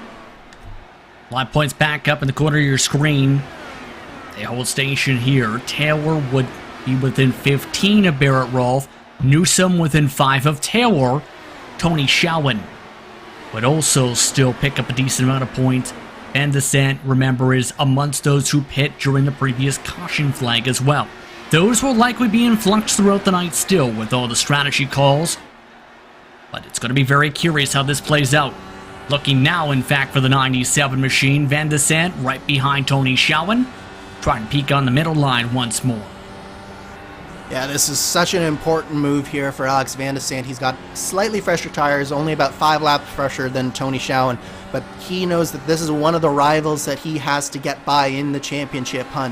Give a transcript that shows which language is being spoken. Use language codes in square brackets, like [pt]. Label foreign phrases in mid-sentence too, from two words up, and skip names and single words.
[en] Live points back up in the corner of your screen. They hold station here. Taylor would be within 15 of Barrett Rolfe. Newsom within 5 of Taylor. Tony Shawan would also still pick up a decent amount of points. Van de Sande, remember, is amongst those who pit during the previous caution flag as well. Those will likely be in flux throughout the night still with all the strategy calls. But it's going to be very curious how this plays out. Looking now, in fact, for the 97 machine. Van de Sande right behind Tony Shawan. Trying to peek on the middle line once more. Yeah, this is such an important move here for Alex Van de Sant. He's got slightly fresher tires, only about 5 laps fresher than Tony Schowen, but he knows that this is one of the rivals that he has to get by in the championship hunt.